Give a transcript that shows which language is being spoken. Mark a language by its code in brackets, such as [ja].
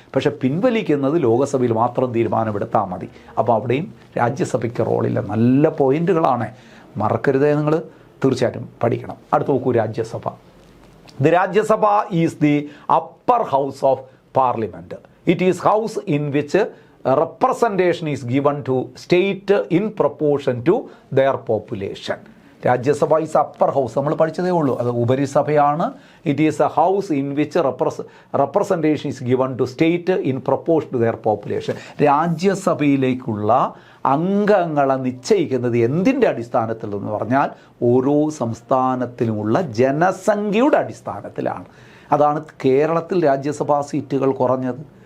[ml] പക്ഷെ പിൻവലിക്കുന്നത് ലോകസഭയിൽ മാത്രം തീരുമാനമെടുത്താൽ മതി. അപ്പോൾ അവിടെയും രാജ്യസഭയ്ക്ക് റോളില്ല. നല്ല പോയിന്റുകളാണ്, മറക്കരുതേ. നിങ്ങൾ തീർച്ചയായിട്ടും പഠിക്കണം. അടുത്ത് നോക്കൂ, Rajya Sabha. [en] The Rajya Sabha is the upper house of parliament. It is house in which representation is given to state in proportion to their population. Rajya Sabha is upper house, [ml] നമ്മൾ പഠിച്ചതേ ഉള്ളൂ, അത് ഉപരിസഭയാണ്. [en] It is a house in which representation is given to state in proportion to their population. [ml] രാജ്യസഭയിലേക്കുള്ള അംഗങ്ങളെ നിശ്ചയിക്കുന്നത് എന്തിൻ്റെ അടിസ്ഥാനത്തിൽ എന്ന് പറഞ്ഞാൽ ഓരോ സംസ്ഥാനത്തിലുമുള്ള ജനസംഖ്യയുടെ അടിസ്ഥാനത്തിലാണ്. അതാണ് കേരളത്തിൽ രാജ്യസഭാ സീറ്റുകൾ കുറഞ്ഞത്.